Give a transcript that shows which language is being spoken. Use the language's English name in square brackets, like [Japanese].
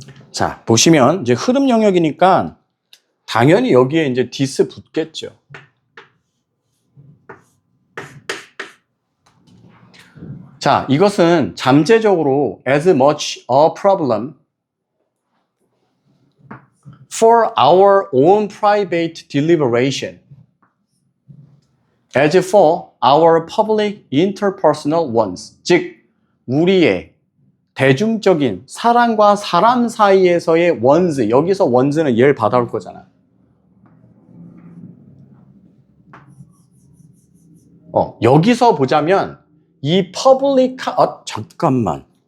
[Korean] 자, 보시면 이제 흐름 영역이니까 당연히 여기에 이제 this 붙겠죠. 자, 이것은 잠재적으로 [English] as much a problem for our own private deliberation as for our public interpersonal ones. [Korean] 즉, 우리의 대중적인 사람과 사람 사이에서의 ones, 여기서 ones는 얘를 받아올 거잖아. 여기서 보자면 이 public, 잠깐만.